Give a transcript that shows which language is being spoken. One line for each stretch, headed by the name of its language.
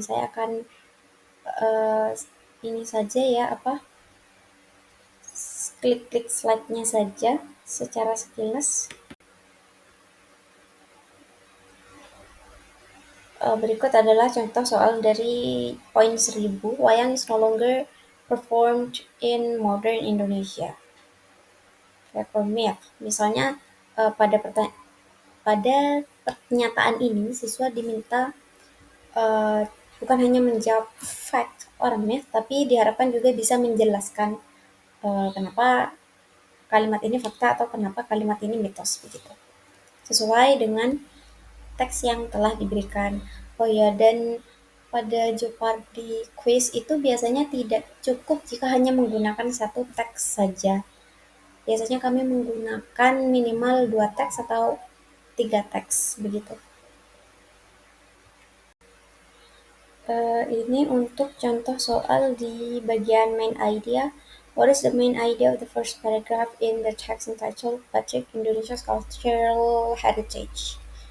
Indonesian: Saya akan uh, ini saja ya apa klik-klik slide-nya saja secara sekilas. Berikut adalah contoh soal dari poin 1000.
English: Wayang is no longer performed in modern Indonesia. Fact or myth.
Indonesian: Misalnya pada pernyataan ini siswa diminta uh, bukan hanya menjawab
English: fact or myth,
Indonesian: tapi diharapkan juga bisa menjelaskan kenapa kalimat ini fakta atau kenapa kalimat ini mitos begitu. Sesuai dengan teks yang telah diberikan. Oh ya, dan pada Jeopardy quiz itu biasanya tidak cukup jika hanya menggunakan satu teks saja. Biasanya kami menggunakan minimal 2 teks atau 3 teks begitu. Ini untuk contoh soal di bagian main idea.
English: What is the main idea of the first paragraph in the text entitled Batik Indonesia's Cultural Heritage?